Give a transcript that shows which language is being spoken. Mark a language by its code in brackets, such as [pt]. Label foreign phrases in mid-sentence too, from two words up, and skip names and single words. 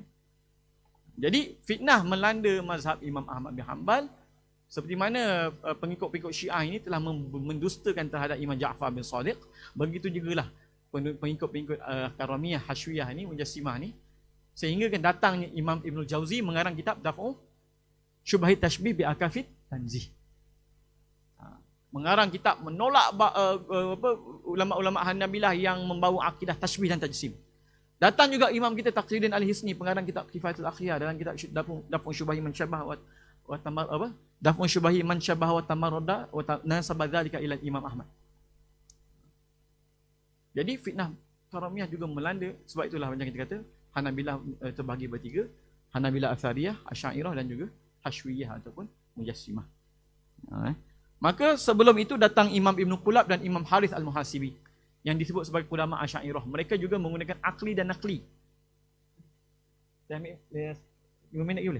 [ms] Jadi fitnah melanda mazhab Imam Ahmad bin Hanbal, seperti mana pengikut-pengikut Syiah ini telah mendustakan terhadap Imam Ja'far bin Shadiq, begitu jugalah pengikut-pengikut Karamiyah Hashwiyah ni, Mujassimah ni, sehingga kan datangnya Imam Ibnul Jauzi mengarang kitab Daf'u Syubhahit Tashbih bi Akafit Tanzih. Mengarang kitab menolak ulama-ulama Hanabilah yang membawa akidah tashbih dan tajsim. Datang juga Imam kita Taqiyuddin Al-Hisni, pengarang kitab Kifayatul Akhyar, dalam kitab Daf'u Syubahi Man Syabah wa Tamar Daf'u Syubahi Man Syabah wa Tamarrada wa nasaba dzalika ila Imam Ahmad. Jadi fitnah Karamiyah juga melanda, sebab itulah macam kita kata Hanabilah terbahagi bertiga, Hanabilah Athariyah, Asy'ariyah dan juga Hashwiyah ataupun Mujassimah. Maka sebelum itu datang Imam Ibn Qulab dan Imam Harith Al-Muhasibi yang disebut sebagai ulama Asy'ariyah. Mereka juga menggunakan akli dan nakli. Dah ambil 5 minit lagi boleh?